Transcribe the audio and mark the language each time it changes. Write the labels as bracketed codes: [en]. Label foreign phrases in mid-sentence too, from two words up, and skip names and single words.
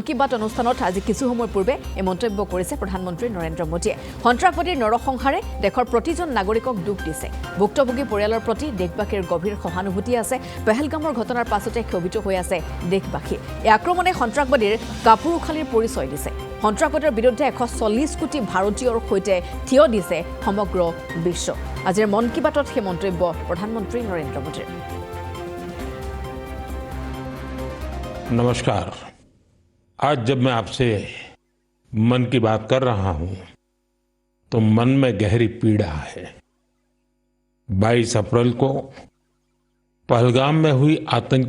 [as] কি বাত অনুষ্ঠানত আজি কিছু সময় পূৰ্বে এই মন্তব্য কৰিছে প্ৰধানমন্ত্ৰী নৰেন্দ্ৰ মোদীয়ে সন্ত্ৰাসবাদীৰ নৰসংহাৰে দেশৰ প্ৰতিজন নাগৰিকক দুখ দিছে ভুক্তভোগী পৰিয়ালৰ প্ৰতি দেশবাসীৰ গভীৰ সহানুভূতি আছে পেহেলগামৰ ঘটনাৰ পাছতে ক্ষোভিত হৈ আছে দেশবাসী এই আক্ৰমণে সন্ত্ৰাসবাদীৰ কাপোৰ উখালিৰ পৰিচয় দিছে সন্ত্ৰাসবাদৰ বিৰুদ্ধে 140 কোটি ভাৰতীয়ৰ সৈতে থিয় দিছে সমগ্ৰ বিশ্ব আজিৰ মন কি বাতত সেই মন্তব্য প্ৰধানমন্ত্ৰী নৰেন্দ্ৰ মোদীৰ [hi] नमस्कार। आज जब मैं आपसे मन की बात कर रहा हूं तो मन में गहरी पीड़ा है 22 अप्रैल को पहलगाम में हुई आतंकी